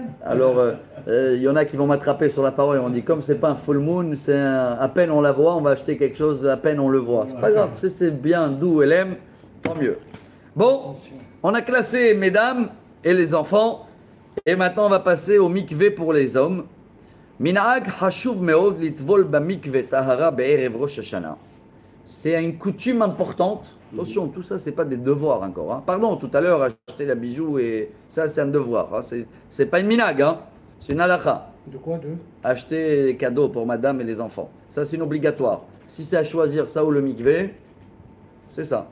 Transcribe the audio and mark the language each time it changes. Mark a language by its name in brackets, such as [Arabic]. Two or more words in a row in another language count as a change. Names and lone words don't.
[French] Alors, il y en a qui vont m'attraper sur la parole et on dit comme c'est pas un [English] full moon, [French] à peine on la voit, on va acheter quelque chose, à peine on le voit. C'est pas grave, si c'est bien doux, elle aime, tant mieux. Bon, on a classé mesdames et les enfants, et maintenant on va passer au mikvé pour les hommes. [Hebrew] מנהג חשוב מאוד לטבול במקווה טהרה בערב ראש השנה. [French] C'est une coutume importante. Attention, tout ça, c'est pas des devoirs encore. Hein. Pardon, tout à l'heure, acheter la bijou, et ça, c'est un devoir. Hein. C'est pas une minag, hein. C'est une halakha. De quoi, de? Acheter des cadeaux pour madame et les enfants. Ça, c'est une obligatoire. Si c'est à choisir ça ou le mikvé, c'est ça.